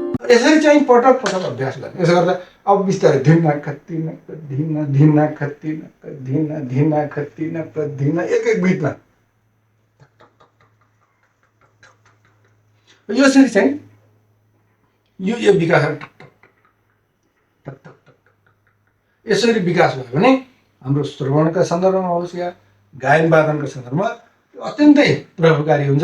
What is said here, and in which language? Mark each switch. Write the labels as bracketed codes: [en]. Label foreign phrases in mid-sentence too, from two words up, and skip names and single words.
[ne] यसरी चाहिँ पटक पटक अभ्यास गर्ने। यसो गर्दा अब बिस्तारै धिना खत्ती नक्क धिना धिना खत्ती नक्क धिना धिना खत्ती नक्क धिना एक एक बिटमा यसरी चाहिँ यो विकास यसरी विकास भयो भने हाम्रो श्रवणका सन्दर्भमा होस् या गायन वादनका सन्दर्भमा अत्यन्तै प्रभावकारी हुन्छ।